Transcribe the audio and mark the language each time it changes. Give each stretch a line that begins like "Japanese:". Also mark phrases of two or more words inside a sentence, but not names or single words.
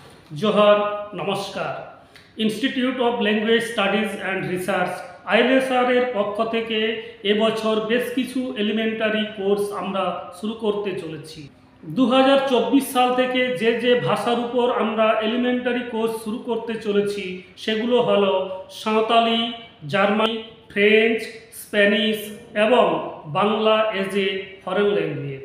Bangla: জোহার নমস্কার ইনস্টিটিউট অফ ল্যাঙ্গুয়েজ স্টাডিজ অ্যান্ড রিসার্চ আইএলএসআর এর পক্ষ থেকে এবছর বেশ কিছু
English: elementary course
Bangla: আমরা শুরু করতে চলেছি। 2024 সাল থেকে যে ভাষার উপর আমরা
English: elementary course
Bangla: শুরু করতে চলেছি সেগুলো হলো সাঁওতালি, জার্মানি, ফ্রেঞ্চ, স্প্যানিশ এবং বাংলা
English: as a foreign language.